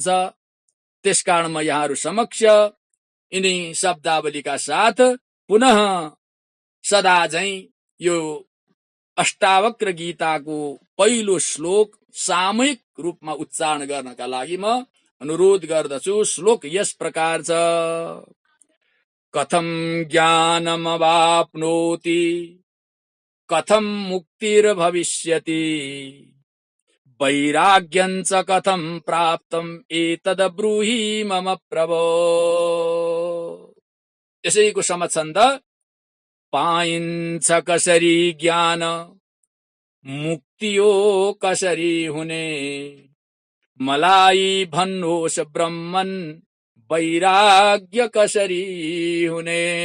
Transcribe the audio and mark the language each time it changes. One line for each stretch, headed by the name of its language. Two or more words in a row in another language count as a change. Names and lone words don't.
Nepali: त्यसकारण म यहाँहरू समक्ष यिनी शब्दावलीका साथ पुनः सदा झैं यो अष्टावक्र गीताको पहिलो श्लोक सामूहिक रूपमा उच्चारण गर्नका लागि म अनुरोध गर्दछु। श्लोक यस प्रकार छ।
Sanskrit: कथं ज्ञानमवाप्नोति कथं मुक्तिर्भविष्यति वैराग्यञ्च कथं प्राप्तम् एतद् ब्रूहि मम प्रभो।
Nepali: यसैको समछन्द पाइन्छ कसरी ज्ञान मुक्तियो कसरी हुने मलाई भन्नुहोस् ब्रह्मन् वैराग्य कसरी हुने।